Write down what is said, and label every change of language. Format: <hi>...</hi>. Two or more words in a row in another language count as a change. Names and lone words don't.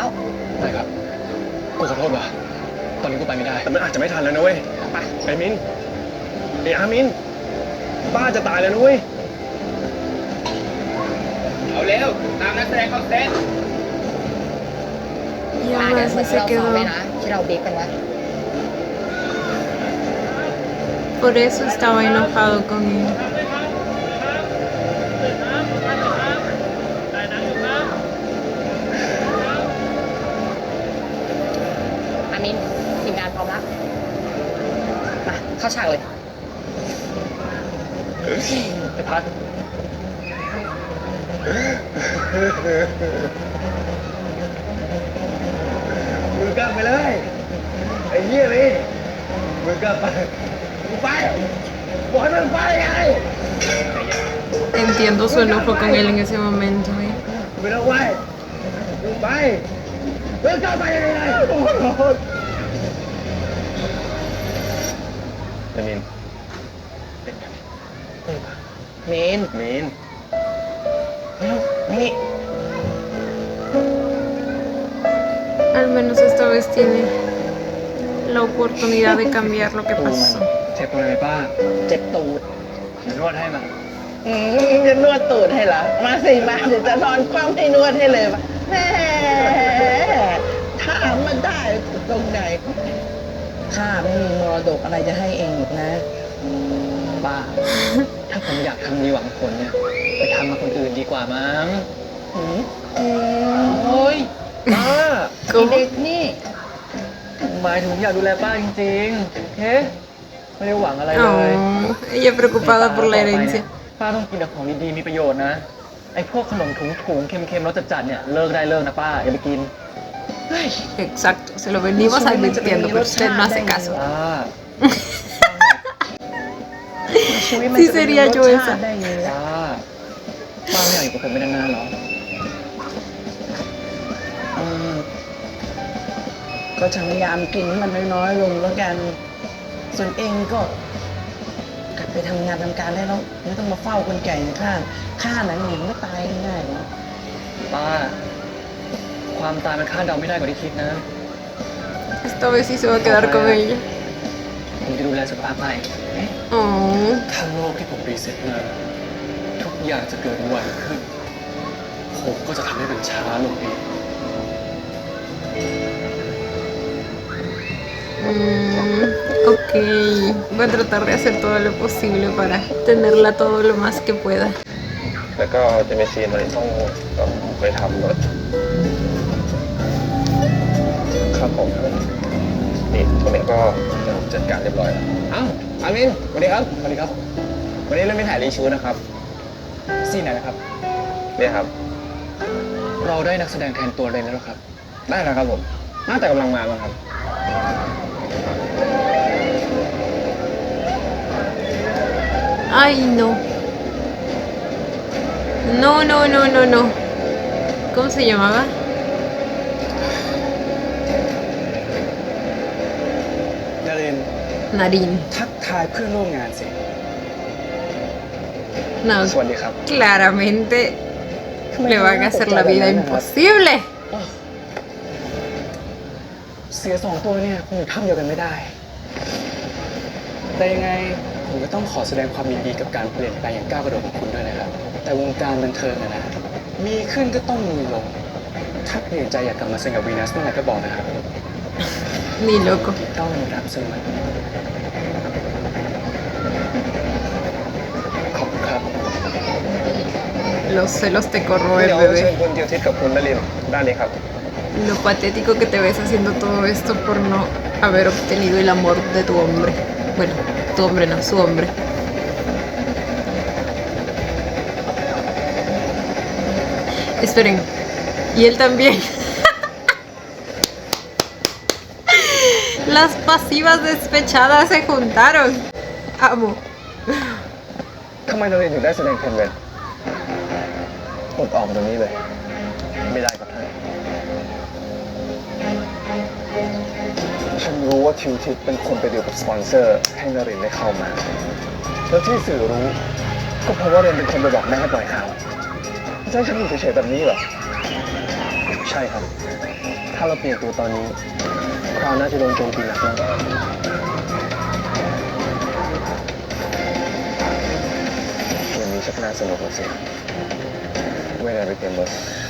<th>ได้ครับกูขอโทษว่ะตอนนี้กูไปไม่ได้แต่มันอาจจะไม่ทันแล้วนะเว้ย ไป ไอ้มินไอ้อามินป้าจะตายแล้วนะเว้ยเอาเร็วตามนักแสดงเขาเต้น</th> <es>Y</es> <th>เดี๋</th> <es>aún</es> <th>ยว</th> <es>así</es> <th>เรา</th> <es>se</es> <th>ซ้อม</th> <es>quedó.</es> <th>ไว้นะที่เราเบรกกันไว้</th> <es>Por eso estaba enojado con él.</es> <th>อามินทีมงานพร้อมแล้วมาเข้าฉากเลย ไอ้พัดมึงกลับไปเลยไอ้เหี้ยนี่มึงกลับไปมึงไปบอกให้มันไปไง</th> <es>Entiendo su enojo con él en ese momento.</es> <th>ไม่ต้องไหวมึงไปมึงกลับไปยังไงโอ้โหแต่มินมิน นี่</th> <es>Al menos esta vez tiene la oportunidad de cambiar lo que pasó.</es> <th>เจ็บตรงไหนป้า เจ็บตูดนวดให้มา จะนวดตูดให้เหรอ มาสิมาเดี๋ยวจะนอนคว่ำให้นวดให้เลยมาแหมถามมาได้ตรงไหนข้าไม่มีมรดกอะไรจะให้เองหรอกนะ ป้า ถ้าผมอยากทำดีหวังผลเนี่ย ไปทำมาคนอื่นดีกว่ามั้ง หืมโอ้ยป้าไอ้เด็กนี่ หมายถึงผมอยากดูแลป้าจริงๆเฮ้ไม่ได้หวังอะไรเลย</th> <es>Oh, ella preocupada por la herencia.</es> <th>ป้าต้องกินแต่ของดีๆมีประโยชน์นะ ไอ้พวกขนมถุงๆเค็มๆรสจัดๆเนี่ยเลิกได้เลิกนะป้าอย่าไปกิน</th> <es>Exacto, se lo venimos advirtiendo, pero usted no hace caso.</es> <th>ป้า ชีวิตมัน</th> <es>Sí</es> <th>จะเป็น</th> <es>sería</es> <th>รส</th> <es>yo</es> <th>ชา</th> <es>esa.</es> <th>ติได้ไงล่ะ ป้าไม่อยากอยู่กับผมไปนานๆหรอ อืมก็จะพยายามกินให้มันน้อยๆลงแล้วกัน ส่วนเองก็กลับไปทำงานทำการได้แล้วไม่ต้องมาเฝ้าคนแก่อย่างข้าหนังหนิงก็ตายง่ายๆหรอก ป้า ความตายมันคาดเดาไม่ได้กว่าที่คิดนะ</th> <es>Esta vez sí se va a quedar con ella.</es> <th>ผมจะดูแลสุขภาพให้</th> <es>Oh,</es> <th>ถ้าโลกที่ผมรีเซ็ตมาทุกอย่างจะเกิดไวขึ้น ผมก็จะทำให้มันช้าลงเอง</th> <es>ok. Va a tratar de hacer todo lo posible para tenerla todo lo más que pueda.</es> <th>แล้วก็จะมีซีนอะไรต้องไปทำรถครับผมนี่ตรงนี้ก็จัดการเรียบร้อยแล้วอ้าวอามินสวัสดีครับสวัสดีครับ วันนี้เราไม่ถ่ายรีชูนะครับ ซีนไหนนะครับ เนี่ยครับ เราได้นักแสดงแทนตัวเลยแล้วครับ ได้แล้วครับผมน่าแต่กำลังมาครับ</th> <es>Ay, no. No, no, no, no, no. ¿Cómo se llamaba?</es> <th>ดาริน Narin. ทักทายเพื่อนร่วมงานสิ</th> <es>No,</es> <th>สวัสดีครับ</th> <es>claramente le van a hacer la vida imposible.</es> <th>เสีย2 ตัวเนี่ยคงอยู่ถ้ำเดียวกันไม่ได้ แต่ยังไงผมก็ต้องขอแสดงความยินดีกับการเปลี่ยนแปลงอย่างก้าวกระโดดของคุณด้วยนะครับ แต่วงการบันเทิงอะนะมีขึ้นก็ต้องมีลง ถ้าเปลี่ยนใจอยากกลับมาเซ็นกับวีนัสเมื่อไหร่ก็บอกนะครับ</th> <es>Ni loco.</es> <th>ต้องรับเสมอขอบคุณครับ</th> <es>Los celos te corroe,</es> <th>เดี๋ยวเชิญ</th> <es>bebé.</es> <th>คุณเดียวทิศกับคุณนลินด้านนี้ครับ</th> <es>Lo patético que te ves haciendo todo esto por no haber obtenido el amor de tu hombre. Bueno, tu hombre no, su hombre. Esperen. Y él también. Las pasivas despechadas se juntaron. Amo.</es> <th>ทำไมนลินถึงได้แสดงแทนเวนอดออกตรงนี้เลย ไม่ได้กับท่านฉันรู้ว่า ทิวทิพย์เป็นคนไปดีลกับสปอนเซอร์ให้นรินได้เข้ามา แล้วที่สื่อรู้ ก็เพราะว่าเรนเป็นคนไปบอกแม่ให้ปล่อยข่าวจะให้ฉันอยู่เฉยๆแบบนี้เหรอ ใช่ครับ ถ้าเราเปลี่ยนตัวตอนนี้คราวน่าจะโดนโจมตีหนักมากอย่างนี้ชักน่าสนุกแล้วสิเวลาไปเตรียมรถ</th>